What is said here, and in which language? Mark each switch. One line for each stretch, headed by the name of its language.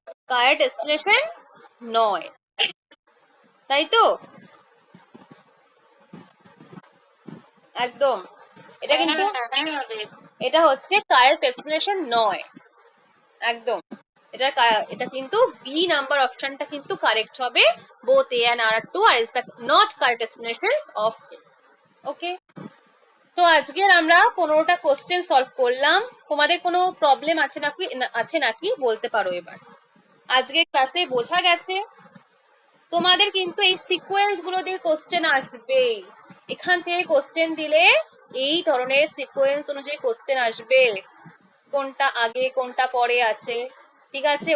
English: correct explanation
Bangla: নয়, তাই তো? একদম। এটা কিন্তু, এটা হচ্ছে
English: correct explanation
Bangla: নয়, একদম। এটা কিন্তু বি নাম্বার অপশনটা কিন্তু কারেক্ট হবে।
English: both A and R2 are not correct explanations of A.
Bangla: ওকে, তো আজকের আমরা 15টা কোশ্চেন সলভ করলাম। তোমাদের কোনো প্রবলেম আছে নাকি বলতে পারো এবার। আজকের ক্লাসে বোঝা গেছে তোমাদের কিন্তু এই সিকোয়েন্স গুলো দিয়ে কোশ্চেন আসবে, এখান থেকে কোশ্চেন দিলে এই ধরনের সিকোয়েন্স অনুযায়ী কোশ্চেন আসবে, কোনটা আগে কোনটা পরে আছে, ঠিক আছে?